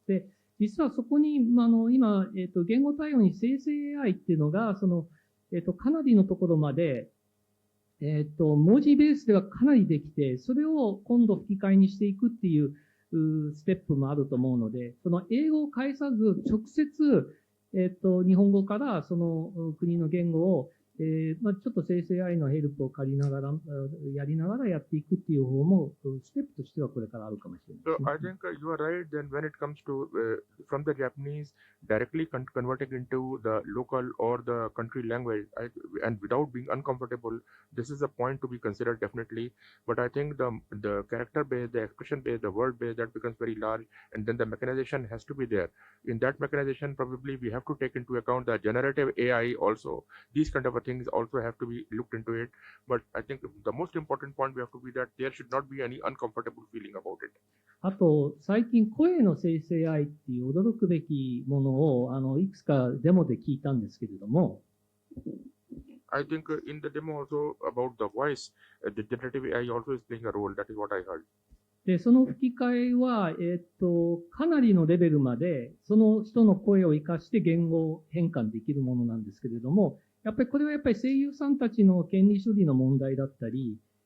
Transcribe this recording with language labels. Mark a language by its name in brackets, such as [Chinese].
[Japanese] で、実はそこに、今、言語対応に生成 AI っていうのが、かなりのところまで、文字ベースではかなりできて、それを今度吹き替えにしていくっていうステップもあると思うので、その英語を介さず、直接、日本語からその国の言語を、ちょっと生成 AI のヘルプを借りながら、やりながらやっていくっていう方も、ステップとしてはこれからあるかもしれないですね。 [English] So I think you are right. Then when it comes to from the Japanese directly converting into the local or the country language, and without being uncomfortable, this is a point to be considered definitely. But I think the character based, the expression based, the word based, that becomes very large, and then the mechanization has to be there. In that mechanization, probably we have to take into account the generative AI also. These kind of things also have to be looked into it. But I think the most important point we have to be that there should not be any uncomfortable feeling about it. [Japanese] あと、最近声の生成 AI っていう驚くべきものを、いくつかデモで聞いたんですけれども、 [English] I think in the demo also about the voice, the generative AI also is playing a role. That is what I heard. [Japanese] で、その吹き替えは、かなりのレベルまで、その人の声を活かして言語変換できるものなんですけれども、やっぱりこれはやっぱり声優さんたちの権利処理の問題だったり、